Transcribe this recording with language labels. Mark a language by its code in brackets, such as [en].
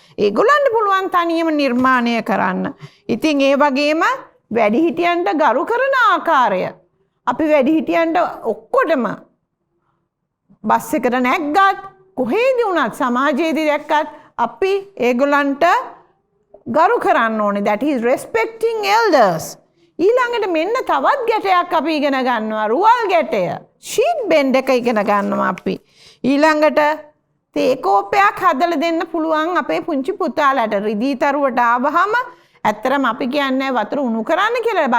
[si] ඒගොල්ලන්ට පුළුවන් තනියම නිර්මාණය කරන්න. ඉතින් ඒ වගේම වැඩිහිටියන්ට ගරු කරන ආකාරය. අපි වැඩිහිටියන්ට ඔක්කොටම බස් එකට නැග්ගත් කොහේදී වුණත් සමාජයේදී දැක්කත් අපි ඒගොල්ලන්ට ගරු කරන්න ඕනේ. [en] that is respecting elders. [si] ඊළඟට මෙන්න තවත් ගැටයක් අපි ඉගෙන ගන්නවා. රුවල් ගැටය. ෂීට් බෙන්ඩ් එක ඉගෙන ගන්නවා අපි. ඊළඟට තේ කෝපයක් හදලා දෙන්න පුළුවන් අපේ පුංචි පුතාලට. රිදී තරුවට ආවහම ඇත්තරම අපි කියන්නේ වතුර උණු කරන්න කියලා.